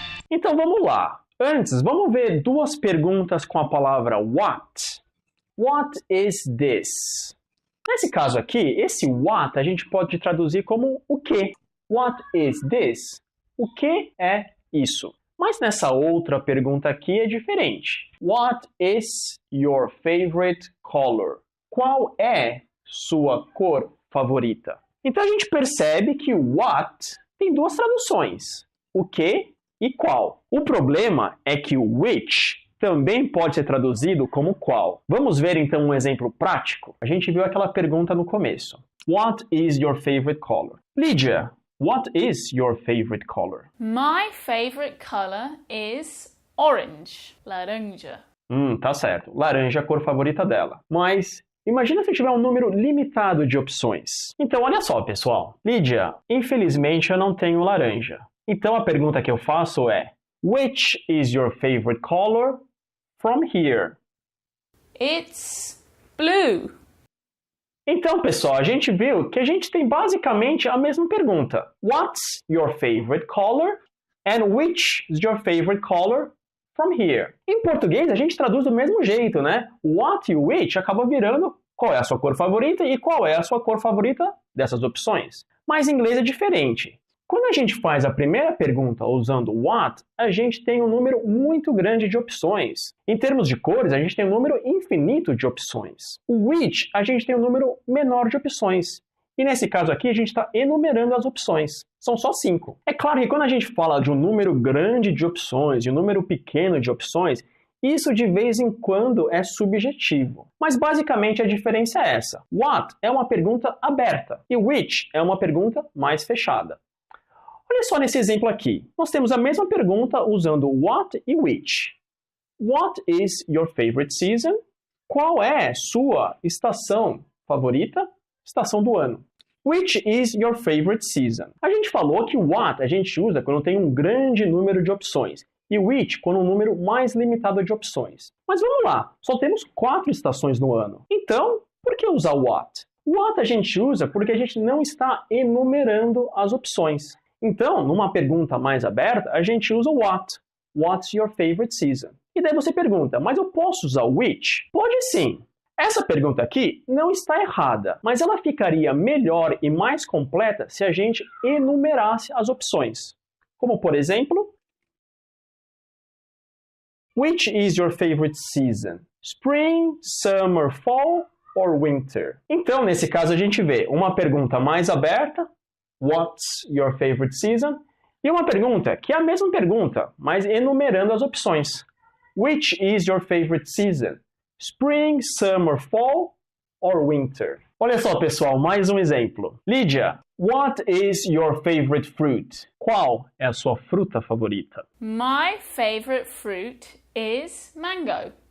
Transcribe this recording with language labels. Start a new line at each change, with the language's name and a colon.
Portuguese: Então vamos lá. Antes, vamos ver duas perguntas com a palavra what.
English: What is this?
Portuguese: Nesse caso aqui, esse what a gente pode traduzir como o que.
English: What is this?
Portuguese: O que é isso? Mas nessa outra pergunta aqui é diferente.
English: What is your favorite color?
Portuguese: Qual é sua cor favorita? Então a gente percebe que o what tem duas traduções. O que e qual. O problema é que o which também pode ser traduzido como qual. Vamos ver então um exemplo prático? A gente viu aquela pergunta no começo.
English: What is your favorite color? Lídia, what is your favorite color? My favorite color is orange.
Portuguese: Laranja. Tá certo. Laranja é a cor favorita dela. Mas imagina se tiver um número limitado de opções. Então olha só, pessoal. Lídia, infelizmente eu não tenho laranja. Então a pergunta que eu faço é
English: which is your favorite color from here? It's blue.
Portuguese: Então, pessoal, a gente viu que a gente tem basicamente a mesma pergunta.
English: What's your favorite color? And which is your favorite color from here?
Portuguese: Em português, a gente traduz do mesmo jeito, né? What e which acaba virando qual é a sua cor favorita e qual é a sua cor favorita dessas opções. Mas em inglês é diferente. Quando a gente faz a primeira pergunta usando what, a gente tem um número muito grande de opções. Em termos de cores, a gente tem um número infinito de opções. O which, a gente tem um número menor de opções. E nesse caso aqui, a gente está enumerando as opções. São só 5. É claro que quando a gente fala de um número grande de opções e um número pequeno de opções, isso de vez em quando é subjetivo. Mas basicamente a diferença é essa. What é uma pergunta aberta e which é uma pergunta mais fechada. Olha só nesse exemplo aqui. Nós temos a mesma pergunta usando what e which.
English: What is your favorite season?
Portuguese: Qual é sua estação favorita? Estação do ano.
English: Which is your favorite season?
Portuguese: A gente falou que what a gente usa quando tem um grande número de opções e which quando um número mais limitado de opções. Mas vamos lá, só temos 4 estações no ano. Então, por que usar what? What a gente usa porque a gente não está enumerando as opções. Então, numa pergunta mais aberta, a gente usa what.
English: What's your favorite season?
Portuguese: E daí você pergunta, mas eu posso usar which? Pode sim. Essa pergunta aqui não está errada, mas ela ficaria melhor e mais completa se a gente enumerasse as opções. Como, por exemplo,
English: which is your favorite season? Spring, summer, fall or winter?
Portuguese: Então, nesse caso, a gente vê uma pergunta mais aberta,
English: what's your favorite season?
Portuguese: E uma pergunta que é a mesma pergunta, mas enumerando as opções.
English: Which is your favorite season? Spring, summer, fall or winter?
Portuguese: Olha só, pessoal, mais um exemplo.
English: Lídia, what is your favorite fruit?
Portuguese: Qual é a sua fruta favorita?
English: My favorite fruit is mango.